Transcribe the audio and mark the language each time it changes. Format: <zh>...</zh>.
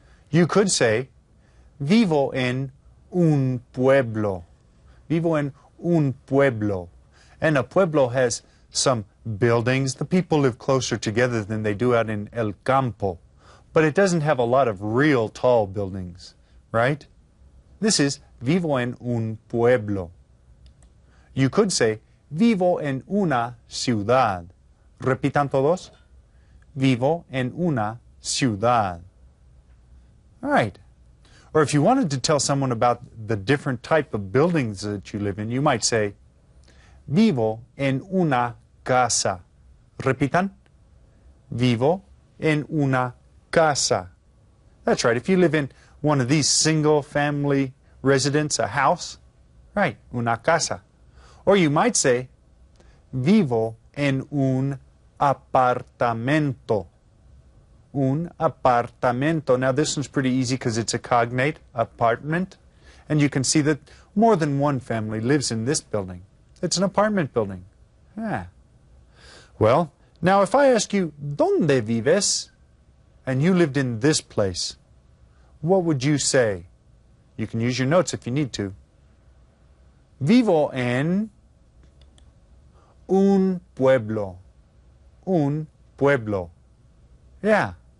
<en>You could say,</en> <es>Vivo en un pueblo. Vivo en un pueblo.</es> <en>And a pueblo has some buildings. The people live closer together than they do out in el campo. But it doesn't have a lot of real tall buildings, right? This is</en> <es>Vivo en un pueblo.</es> <en>You could say,</en> <es>Vivo en una ciudad. Repitan todos. Vivo en una ciudad.</es> <en>All right. Or if you wanted to tell someone about the different type of buildings that you live in, you might say,</en> <es>Vivo en una casa. Repitan. Vivo en una casa.</es> <en>That's right. If you live in one of these single-family residence, a house, right, una casa. Or you might say,</en> <es>Vivo en un apartamento. Un apartamento.</es> <en>Now this one's pretty easy because it's a cognate, apartment. And you can see that more than one family lives in this building. It's an apartment building. Yeah. Well, now if I ask you,</en> <es>¿Dónde vives?</es> <en>And you lived in this place, what would you say? You can use your notes if you need to.</en> <es>Vivo en un pueblo. Un pueblo.</es> <en>Yeah.</en>